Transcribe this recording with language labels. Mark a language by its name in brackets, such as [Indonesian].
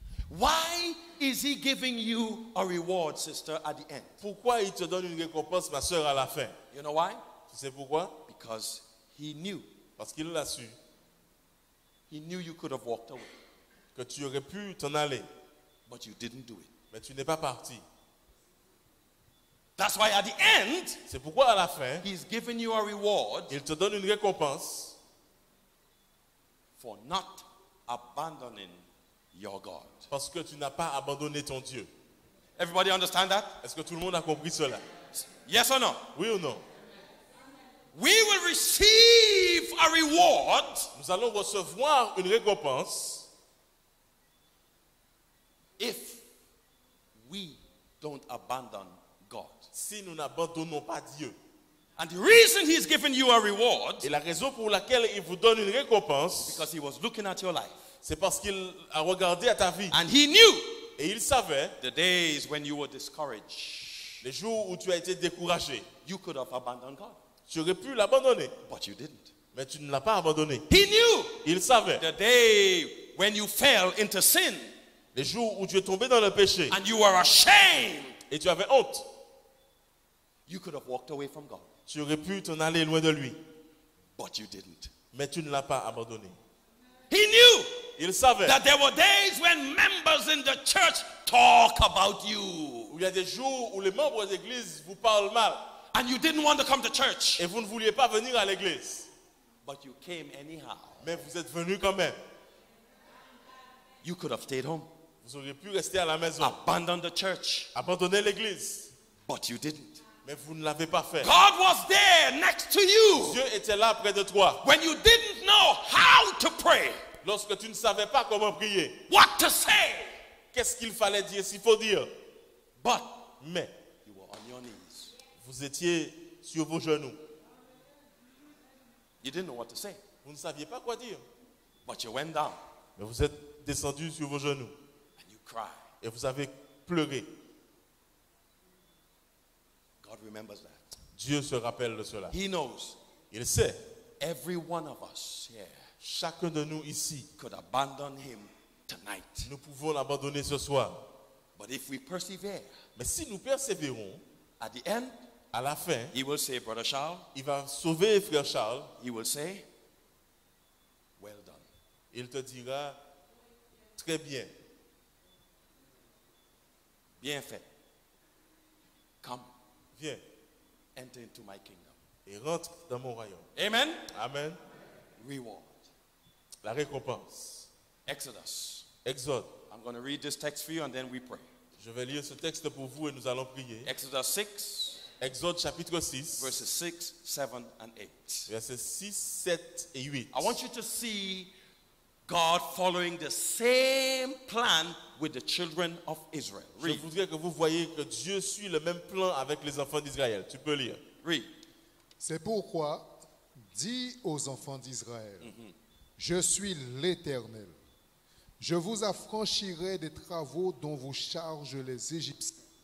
[English] Why is he giving you a reward, sister, at the end? [French] Pourquoi il te donne une récompense, ma soeur, à la fin? [English] You know why? [French] Tu sais pourquoi? [English] Because he knew. [French] Parce qu'il l'a su, [English] He knew you could have walked away, [French] que tu aurais pu t'en aller, [English] but you didn't do it. [French] mais tu n'es pas parti. [English] That's why at the end, [French] C'est pourquoi à la fin, [English] he's giving you a reward [French] il te donne une récompense [English] for not abandoning your God. [French] parce que tu n'as pas abandonné ton Dieu. [English] Everybody understand that? [French] Est-ce que tout le monde a compris cela? [English] Yes or no? [French] Oui ou non? [English] We will receive a reward [French] Nous allons recevoir une récompense [English] if we don't abandon God. [French] si nous n'abandonnons pas Dieu. [English] And the reason he's giving you a reward [French] Et la raison pour laquelle il vous donne une récompense, [English] because he was looking at your life. [French] c'est parce qu'il a regardé à ta vie. [English] And he knew [French] Et il savait [English] the days when you were discouraged. [French] les jours où tu as été découragé. [English] You could have abandoned God, [French] Tu aurais pu l'abandonner, [English] but you didn't. [French] mais tu ne l'as pas abandonné. [English] He knew [French] Il savait [English] the day when you fell into sin [French] les jours où tu es tombé dans le péché [English] and you were ashamed. [French] et tu avais honte. [English] You could have walked away from God, [French] Tu aurais pu t'en aller loin de lui, [English] but you didn't. [French] mais tu ne l'as pas abandonné. [English] He knew [French] Il savait [English] that there were days when members in the church talk about you [French] où il y a des jours où les membres de l'église vous parlent mal [English] and you didn't want to come to church, [French] et vous ne vouliez pas venir à l'église, [English] but you came anyhow. [French] mais vous êtes venu quand même. [English] You could have stayed home, [French] Vous auriez pu rester à la maison, [English] abandoned the church, [French] abandonner l'église, [English] but you didn't. [French] mais vous ne l'avez pas fait. [English] God was there next to you [French] Dieu était là près de toi [English] when you didn't know how to pray, [French] lorsque tu ne savais pas comment prier. [English] what to say, [French] Qu'est-ce qu'il fallait dire, s'il faut dire. [English] but [French] Mais [English] you were on your knees. [French] vous étiez sur vos genoux. [English] You didn't know what to say, [French] Vous ne saviez pas quoi dire. [English] but you went down [French] Mais vous êtes descendu sur vos genoux [English] and you cried. [French] et vous avez pleuré. [English] God remembers that. [French] Dieu se rappelle de cela. [English] He knows [French] Il sait, [English] every one of us here [French] chacun de nous ici, [English] could abandon him tonight, [French] nous pouvons l'abandonner ce soir. [English] But if we persevere, [French] Mais si nous persévérons, [English] at the end, [French] à la fin, [English] he will say, Brother Charles, [French] il va sauver frère Charles. [English] he will say, well done. [French] Il te dira, très bien, Bien fait. [English] Come, [French] viens [English] enter into my kingdom. [French] et rentre dans mon royaume. [English] Amen. [French] Amen. [English] Reward. [French] La récompense. [English] Exodus. [French] Exode. [English] I'm going to read this text for you and then we pray. [French] Je vais lire ce texte pour vous et nous allons prier. [English] Exodus 6, [French] Exode chapitre 6, [English] verses 6, 7, and 8. [French] versets 6, 7 et 8. [English] I want you to see God following the same plan with the children of Israel. [French] Je [English] Read. [French] voudrais que vous voyez que Dieu suit le même plan avec les enfants d'Israël. Tu peux lire. [English] Read. [French] C'est pourquoi, dis aux enfants d'Israël, je suis l'Éternel. Je vous affranchirai des travaux dont vous chargent les Égyptiens.